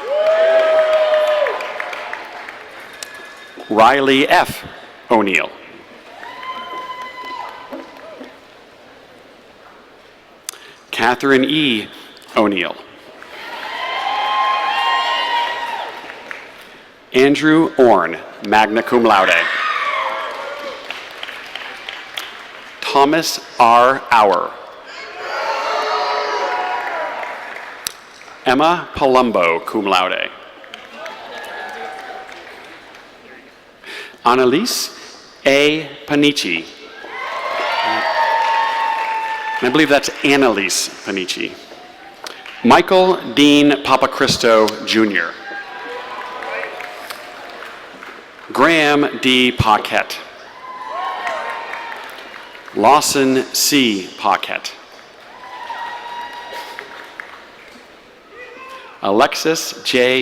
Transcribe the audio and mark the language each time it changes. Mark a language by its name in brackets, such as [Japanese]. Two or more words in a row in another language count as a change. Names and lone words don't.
[English] Riley F. O'Neill. Catherine E. O'Neill. Andrew Orn, [Latin] magna cum laude. [English] Thomas R. Auer. Emma Palumbo, [Latin] cum laude. [English] Annalise A. Panici. I believe that's Annalise Panici. Michael Dean Papacristo, Jr. Graham D. Paquette. Lawson C. Paquette. Alexis J.